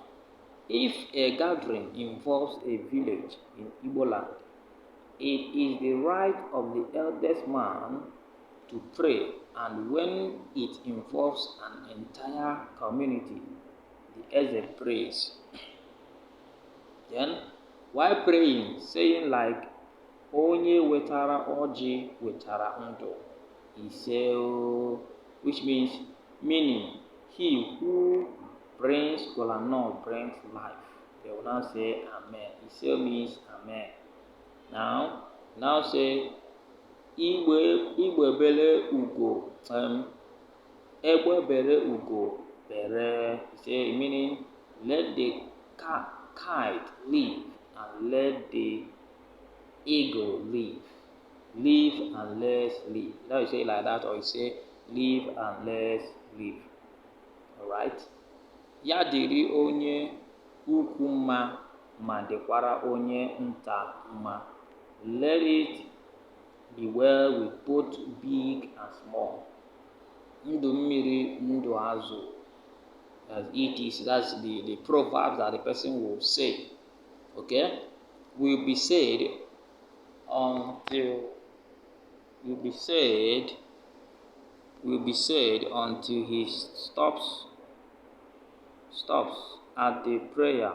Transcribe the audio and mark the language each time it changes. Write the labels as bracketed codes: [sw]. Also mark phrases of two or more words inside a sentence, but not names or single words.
[en] If a gathering involves a village in Igbo land, it is the right of the eldest man to pray, and when it involves an entire community, the Eze prays. Then, while praying, saying like, [ig] Onye wetara oji wetara ndo, Iseo, [en] which meaning, he who brings kola nut brings life. They will now say Amen. Iseo means Amen. Now say, [ig] Igwe bere ugo, Egbe bere ugo bere, [en] say meaning let the kite live and let the eagle live. Live and let's live. Now you say it like that, or you say live and let's live. Alright? [ig] Ya dịrị onye ukwu mma ma dịkwara onye nta mma. [en] Let it be well with both big and small. [ig] Ndụ mmiri, ndụ azụ. [en] That's the proverb that the person will say. Okay? Will be said until he stops at the prayer.